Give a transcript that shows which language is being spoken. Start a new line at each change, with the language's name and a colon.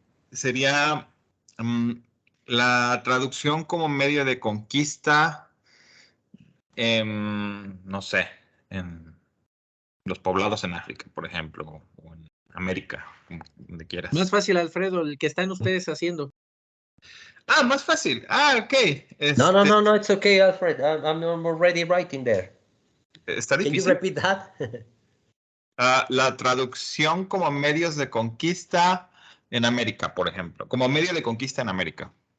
Spanish: Sería la traducción como medio de conquista, no sé, en los poblados en África, por ejemplo, o en América, donde quieras. Más fácil, Alfredo, el que están ustedes haciendo. Más fácil.
English: Ok. No, it's okay, Alfred. I'm already writing there.
Spanish: Está difícil.
English: Can you repeat that?
Spanish: La traducción como medios de conquista en América, por ejemplo. Como medio de conquista en América.